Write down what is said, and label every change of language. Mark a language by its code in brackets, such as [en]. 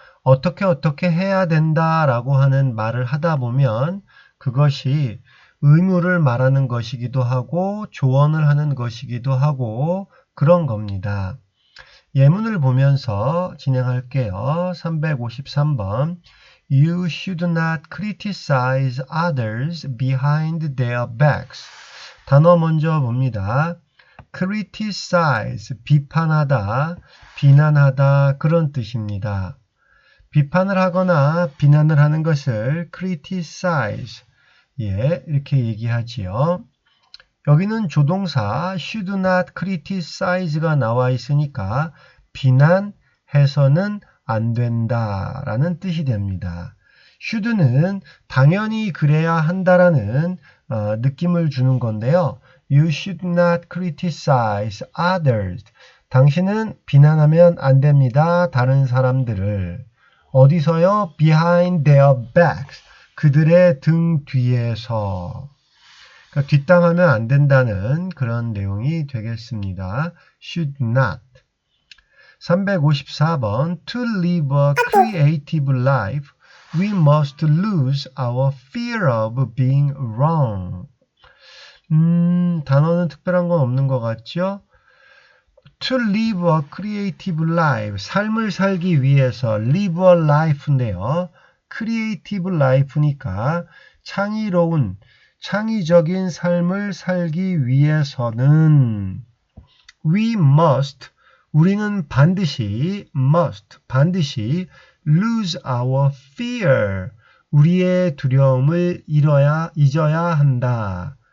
[ko] 어떻게 해야 된다라고 하는 말을 하다 보면 그것이 의무를 말하는 것이기도 하고 조언을 하는 것이기도 하고 그런 겁니다. 예문을 보면서 진행할게요. 353번. [en] You should not criticize others behind their backs. [ko] 단어 먼저 봅니다. criticize, 비판하다, 비난하다 그런 뜻입니다. 비판을 하거나 비난을 하는 것을 criticize, 이렇게 얘기하지요. 여기는 조동사 should not criticize가 나와 있으니까 비난해서는 안 된다라는 뜻이 됩니다. should는 당연히 그래야 한다라는 느낌을 주는 건데요. [en] You should not criticize others. [ko] 당신은 비난하면 안 됩니다. 다른 사람들을. 어디서요? [en] Behind their backs. [ko] 그들의 등 뒤에서. 그러니까 뒷담하면 안 된다는 그런 내용이 되겠습니다. should not. 354번. [en] To live a creative life, we must lose our fear of being wrong. [ko] 단어는 특별한 건 없는 것 같죠? [en] To live a creative life, [ko] 삶을 살기 위해서 live a life인데요. creative life니까 창의로운 창의적인 삶을 살기 위해서는 we must, 우리는 반드시 반드시 [en] lose our fear, [ko] 우리의 두려움을 잊어야 한다.